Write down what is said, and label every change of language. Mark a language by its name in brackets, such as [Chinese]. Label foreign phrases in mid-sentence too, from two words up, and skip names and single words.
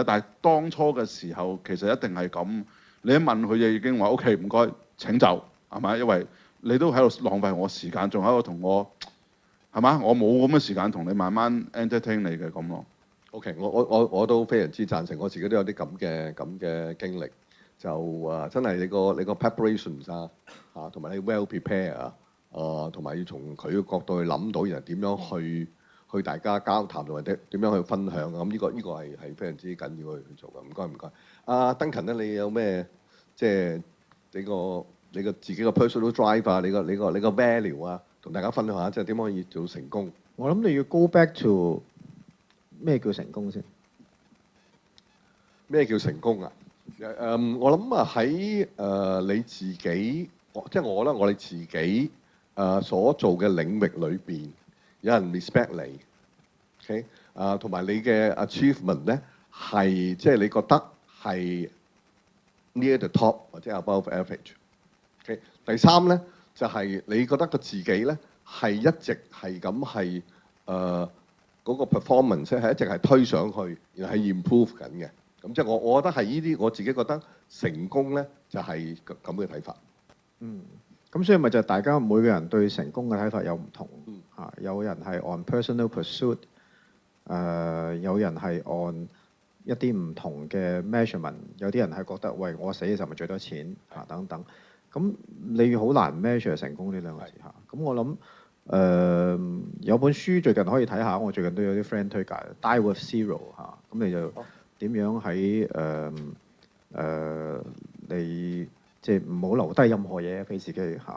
[Cantonese] 但係當初嘅時候其實一定係咁，你一問佢就已經話 OK 唔該請就係咪？因為你都喺度浪費我時間，仲喺度同我係嘛？我冇咁嘅時間同你慢慢 entertain 你嘅咁咯。 OK，我都非常之贊成，我自己都有啲咁嘅經歷，就真係你個 preparations 同埋你 [English] well prepare [Cantonese] 同埋要從佢嘅角度去諗到，然後點樣去大家交談同埋點樣去分享咁呢個係非常之緊要去做嘅。唔該。Duncan 咧，你有咩即係你個自己個 [English] personal drive [Cantonese] 你個 value 同大家分享下，即係點可以做成功？我諗你要 [English] go back to [Cantonese] 咩叫成功先？咩叫成功啊？我諗喺你自己，即係我哋自己所做嘅領域裏邊，有人 respect 你，OK 同埋你嘅 achievement 咧係即係你覺得係 [English] near the top [Cantonese] 或者 [English] above average。 [Cantonese] OK， 第三咧就係你覺得個自己咧係一直係咁係嗰個 performance 係一直係推上去，然後係 improve 緊嘅。咁即係我覺得係呢啲，我自己覺得成功咧就係咁嘅睇法。咁所以咪就係大家每個人對成功嘅睇法有唔同嚇，有人係 [English] on personal pursuit， [Cantonese] 有人係 on 一啲唔同嘅 measurement， 有啲人係覺得喂我死嘅時候咪最多錢嚇等等。咁你好難 measure 成功呢兩個字嚇。咁我諗有本書最近可以睇下，我最近都有啲 friend 推介《Die with Zero》嚇，咁你就點樣喺你即係唔好留低任何嘢俾自己嚇。